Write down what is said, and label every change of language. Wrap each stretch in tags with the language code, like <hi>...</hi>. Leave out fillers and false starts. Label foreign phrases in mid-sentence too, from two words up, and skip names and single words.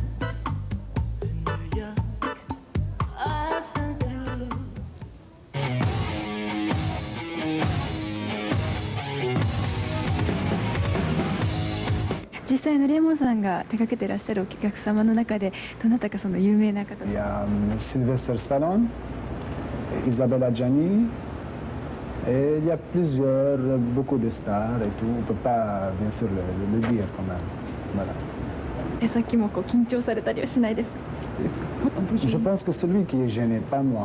<ja>実際のレモンさんが手掛けていらっしゃるお客様の中でどなたかその有名な方。</ja> <fr>Il y a Sylvester Stallone, Isabelle Adjani, et il y a beaucoup de stars et tout. On ne peut pas bien sûr le dire quand même. Voilà.</fr> <ja>さっきも緊張されたりはしないですか？</ja> <fr>Je pense que celui qui est gêné, pas moi.</fr>